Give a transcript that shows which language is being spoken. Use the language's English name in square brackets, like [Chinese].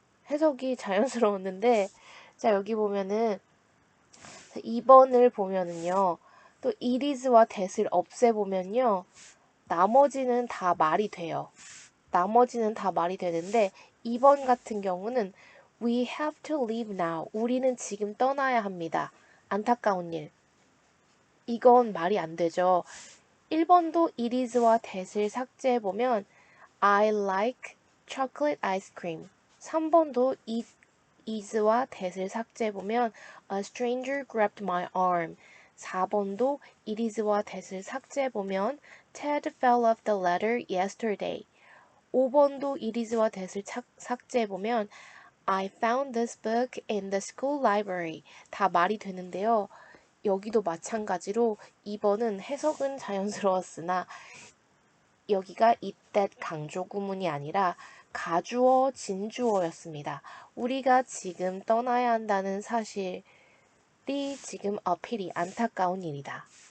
[Korean] 해석이 자연스러웠는데 자 여기 보면은 2번을 보면은요. 또 it is와 that을 없애보면요. 나머지는 다 말이 돼요. 나머지는 다 말이 되는데 2번 같은 경우는 [English] We have to leave now. [Korean] 우리는 지금 떠나야 합니다. 안타까운 일. 이건 말이 안 되죠. 1번도 it is와 that을 삭제해보면 [English] I like chocolate ice cream. [Korean] 3번도 it is와 that을 삭제해보면 [English] A stranger grabbed my arm. [Korean] 4번도 it is와 that을 삭제해보면 [English] Ted fell off the ladder yesterday. [Korean] 5번도 it is와 that을 삭제해보면 [English] I found this book in the school library. [Korean] 다 말이 되는데요. 여기도 마찬가지로 2번은 해석은 자연스러웠으나 여기가 이때 강조 구문이 아니라 가주어, 진주어였습니다. 우리가 지금 떠나야 한다는 사실이 지금 어필이 안타까운 일이다.